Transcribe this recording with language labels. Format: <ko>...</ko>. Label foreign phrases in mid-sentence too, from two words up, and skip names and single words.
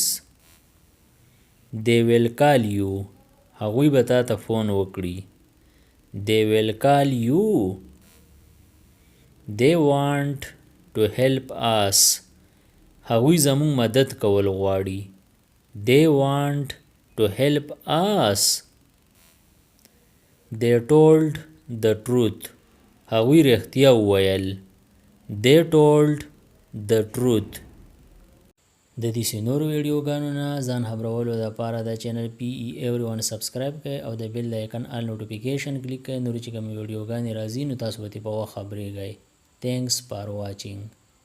<en>They will call you.</en> <ps>هغوی به تا ته فون وکړي.</ps> <en>They will call you. They want to help us.</en> <ps>هغوی زموږ مدد کول غواړي.</ps> <en>They want to help us. They told the truth.</en> <ps>هغوی رښتیا وویل.</ps> <en>They told the truth.</en> <ps>د دې نورو ویډیوګانو نه ځان خبرولو دپاره د چینل PE Everyone سبسکرایب کړئ او د بیل د آیکن</ps> <en>all notification</en> <ps>کلیک کړئ. نورې چې کومې ویډیوګانې راځي نو تاسو به ترې په وخت خبرېږئ.</ps> <en>Thanks for watching.</en>